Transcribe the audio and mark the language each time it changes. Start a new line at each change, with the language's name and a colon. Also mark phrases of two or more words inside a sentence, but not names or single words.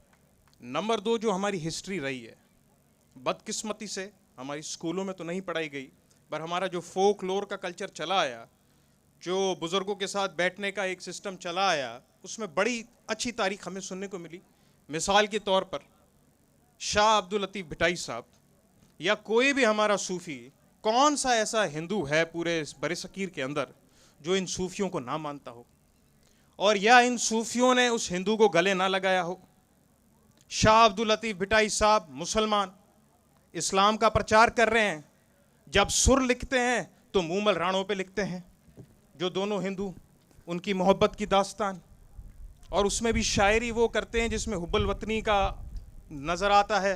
Urdu: نمبر دو، جو ہماری ہسٹری رہی ہے، بدقسمتی سے ہماری اسکولوں میں تو نہیں پڑھائی گئی، پر ہمارا جو
English: folk lore
Urdu: کا کلچر چلا آیا، جو بزرگوں کے ساتھ بیٹھنے کا ایک سسٹم چلا آیا، اس میں بڑی اچھی تاریخ ہمیں سننے کو ملی. مثال کے طور پر شاہ عبداللطیف بھٹائی صاحب یا کوئی بھی ہمارا صوفی، کون سا ایسا ہندو ہے پورے برصغیر کے اندر جو ان صوفیوں کو نہ مانتا ہو، اور یا ان صوفیوں نے اس ہندو کو گلے نہ لگایا ہو? شاہ عبداللطیف بھٹائی صاحب مسلمان، اسلام کا پرچار کر رہے ہیں. جب سر لکھتے ہیں تو مومل رانو پہ لکھتے ہیں، جو دونوں ہندو، ان کی محبت کی داستان، اور اس میں بھی شاعری وہ کرتے ہیں جس میں حب الوطنی کا نظر آتا ہے.